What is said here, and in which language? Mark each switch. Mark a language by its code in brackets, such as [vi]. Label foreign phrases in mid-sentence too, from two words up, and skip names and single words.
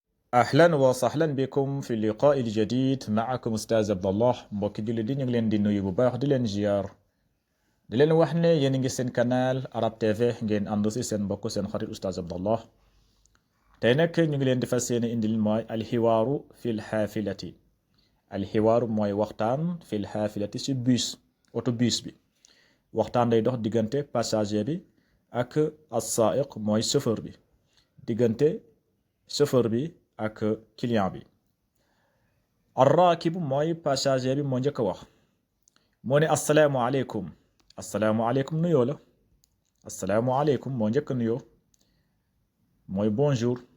[ar] أهلا وسهلا بكم في اللقاء الجديد معكم أستاذ [wo] عبد الله mbokki jullit di ñu ngi leen di nuyu bu baax di leen ziar di leen wax ne yéen a ngi seen canal Arab TV ngeen ànd si seen mbokk seen xarit Oustaz Abdallah tey nag ñu ngi leen di fas yéene indil mooy [ar] الحوار في الحافلة [wo] alxiwaaru mooy waxtaan [ar] في الحافلة [wo] si bus autobus bi waxtaan day dox diggante passager bi ak as-saa'iq mooy chauffeur bi diggante chauffeur bi ak client bi arraakibu mooy passager bi moo njëkk a wax moo ne asalaamualeykum asalaamualeykum nuyoo la asalaamualeykum moo njëkk a nuyoo mooy bonjour